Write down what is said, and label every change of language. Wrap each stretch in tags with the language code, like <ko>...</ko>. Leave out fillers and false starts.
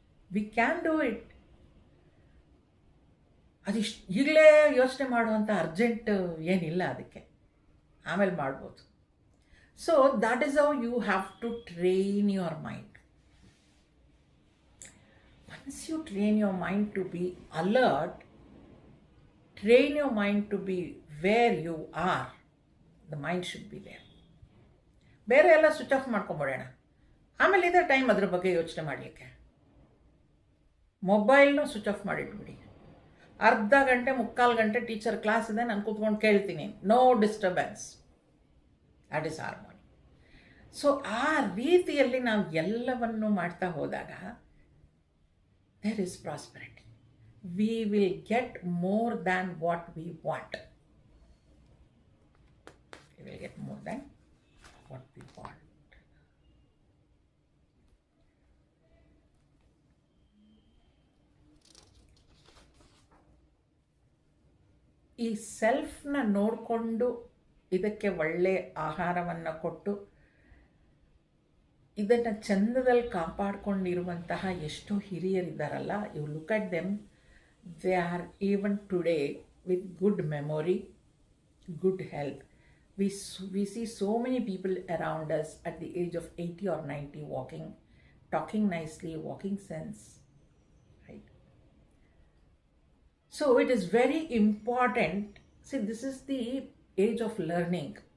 <en>We can do it.</en> <kn>ಅದಿಷ್ಟು ಈಗಲೇ ಯೋಚನೆ ಮಾಡುವಂಥ ಅರ್ಜೆಂಟ್ ಏನಿಲ್ಲ, ಅದಕ್ಕೆ ಆಮೇಲೆ ಮಾಡ್ಬೋದು.</kn> <en>So that is how you have to train your mind. once you train your mind to be alert, train your mind to be where you are, the mind should be there.</en> <kn>ಬೇರೆ ಎಲ್ಲ switch off ಮಾಡ್ಕೊಂಬಿಡೋಣ, ಆಮೇಲೆ ಇದೆ time ಅದ್ರ ಬಗ್ಗೆ ಯೋಚನೆ ಮಾಡಲಿಕ್ಕೆ. ಮೊಬೈಲ್ನು switch off ಮಾಡಿಟ್ಬಿಡಿ. ಅರ್ಧ ಗಂಟೆ 3/4 ಗಂಟೆ ಟೀಚರ್ ಕ್ಲಾಸ್ ಇದೆ, ನಾನು ಕೂತ್ಕೊಂಡು ಕೇಳ್ತೀನಿ,</kn> <en>No disturbance. That is harmony.</en> <kn>So ಆ ರೀತಿಯಲ್ಲಿ ನಾವು ಎಲ್ಲವನ್ನು ಮಾಡ್ತಾ ಹೋದಾಗ</kn> <en>there is prosperity. We will get more than what we want. We will get more than what we want.</en> <kn>ಈ ಸೆಲ್ಫ್ನ ನೋಡಿಕೊಂಡು ಇದಕ್ಕೆ ಒಳ್ಳೆ ಆಹಾರವನ್ನು ಕೊಟ್ಟು ಇದನ್ನು ಚಂದದಲ್ಲಿ ಕಾಪಾಡಿಕೊಂಡಿರುವಂತಹ ಎಷ್ಟೋ ಹಿರಿಯರಿದ್ದಾರಲ್ಲ,</kn> <en>You look at them, they are even today with good memory, good health. We see so many people around us at the age of 80 or 90 walking, talking nicely, walking sense, right? So it is very important. See, this is the age of learning.</en>